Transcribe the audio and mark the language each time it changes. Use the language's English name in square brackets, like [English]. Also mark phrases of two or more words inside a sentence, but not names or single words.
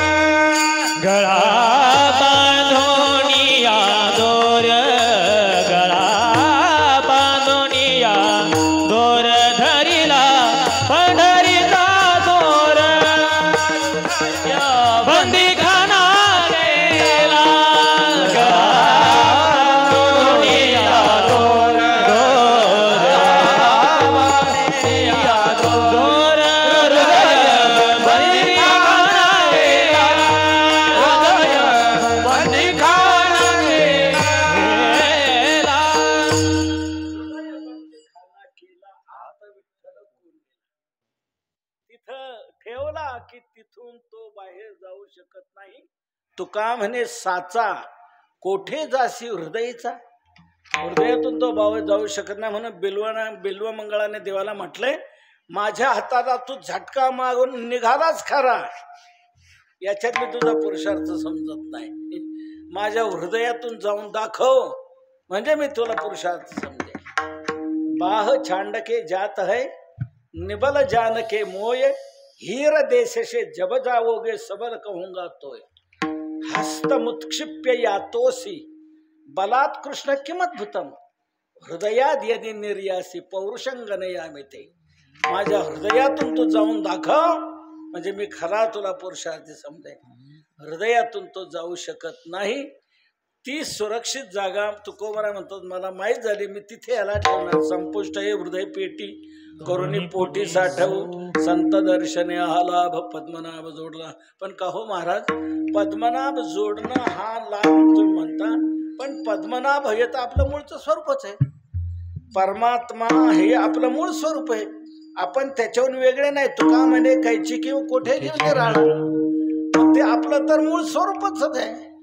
[Marathi] गळा बांधोनिया दोर, गळा बांधोनिया दोर, धरिला पंढरीला दोर, बंदी खाना गेला, गळा बांधोनिया दोर, दोर, हृदय बंदी खाना गेला, हृदय बंदी खाना गेला. तिथं ठेवला की तिथून तो बाहेर जाऊ शकत नाही. तुका म्हणे साचा कोठे जाशी हृदयचा, हृदयातून तो बाहेर जाऊ शकत नाही. म्हणून बिल्व मंगळाने देवाला म्हटलंय, माझ्या हाताला तू झटका मागून निघालाच खरा, याच्यात मी तुझा पुरुषार्थ समजत नाही. माझ्या हृदयातून जाऊन दाखव म्हणजे मी तुला पुरुषार्थ समजेल. [Hindi] बाह छांड के जात है निबल जान के मोय, हीर देश से जब जाओगे सबल कहूंगा तोय [Sanskrit] हस्त मुत्क्षिप्य यातोसी बलात् कृष्ण किमद्भुतम हृदयात यदि निर्यासी पौरुषंगनयामी [Marathi] ते माझ्या हृदयातून तू जाऊन दाखव म्हणजे मी खरा तुला पुरुषार्थी समजेन हृदयातून तो जाऊ शकत नाही ती सुरक्षित जागा तुकोबरा म्हणतात मला माहीत झाली मी तिथे याला ठेवणार संपुष्ट हे हृदय पेटी करुणी पोटी साठवू संत दर्शने हा लाभ पद्मनाभ जोडला पण का हो महाराज पद्मनाभ जोडणं हा लाभ तुम्ही म्हणता पण पद्मनाभ हे तर आपलं मूळचं स्वरूपच आहे परमात्मा हे आपलं मूळ स्वरूप आहे आपण त्याच्याहून वेगळे नाही तुका म्हणे कैची किंवा कोठे घेऊन ते राहणार ते आपलं तर मूळ स्वरूपच आहे